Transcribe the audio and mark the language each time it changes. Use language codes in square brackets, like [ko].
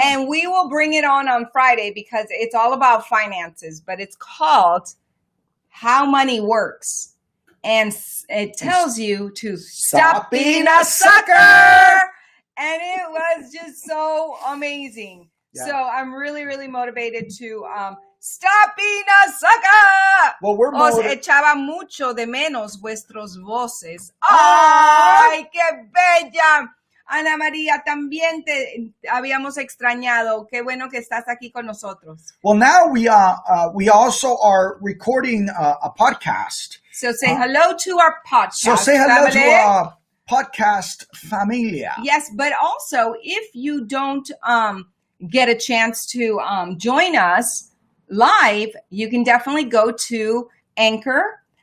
[en] And we will bring it on Friday because it's all about finances, but it's called How Money Works. And it tells you to stop being a sucker. And it was just so amazing. Yeah. So I'm really, really motivated to stop being a sucker. Well, we're [es] Os echaba mucho de menos vuestros voces. ¡Ay, qué bella! Ana María, también te habíamos extrañado. Qué bueno que estás aquí con nosotros. [en] Well, now we also are recording a podcast. So say hello to our podcast. So say hello to our podcast familia. Yes, but also if you don't get a chance to join us live, you can definitely go to Anchor.